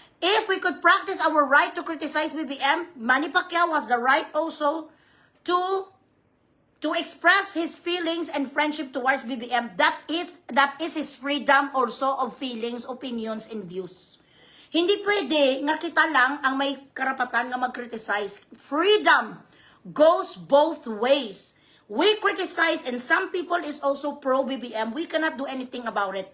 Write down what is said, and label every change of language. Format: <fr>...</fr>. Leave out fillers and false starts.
<en>If we could practice our right to criticize BBM, Manny Pacquiao has the right also to express his feelings and friendship towards BBM. That is his freedom also of feelings, opinions, and views.</en> <tl>Hindi pwede nga kita lang ang may karapatan nga mag-criticize.</tl> <en>Freedom goes both ways. We criticize and some people is also pro-BBM. We cannot do anything about it.</en>